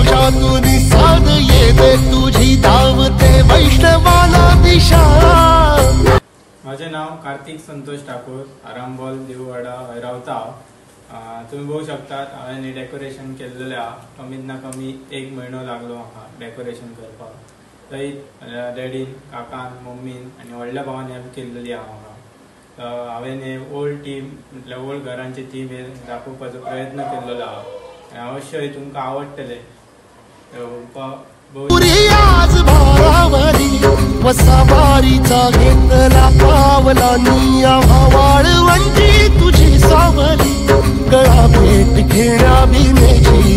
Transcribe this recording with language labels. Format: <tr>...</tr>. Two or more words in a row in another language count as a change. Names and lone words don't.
<mr>डोळ्यातून साद येते तुझी धावते वैष्णवाला दिशा।</mr> <kok>माझे नाव कार्तिक संतोष ठाकूर, आरामबॉल देववाडा रावता। तुम्ही बघू शकतात हांवें डेकोरेशन केल्लेलें हा। कमीत ना कमी 1 म्हयनो लागलो म्हाका डेकोरेशन करपाक। थंय डॅडीन, काकान, मम्मीन आनी व्हडल्या भावान हेल्प केल्लेली हा म्हाका। हांवें हे</kok> <en>old theme</en> <kok>म्हटल्यार ओल्ड घरांची थीम हे दाखोवपाचो प्रयत्न केल्लो हा। अवश्य तुमकां आवडटलें।</kok> <mr>आज भारावरी वसावारीचा घेतला पावला निया वाळवंटी तुझी सावली गळा भेट घेण्या बिने</mr>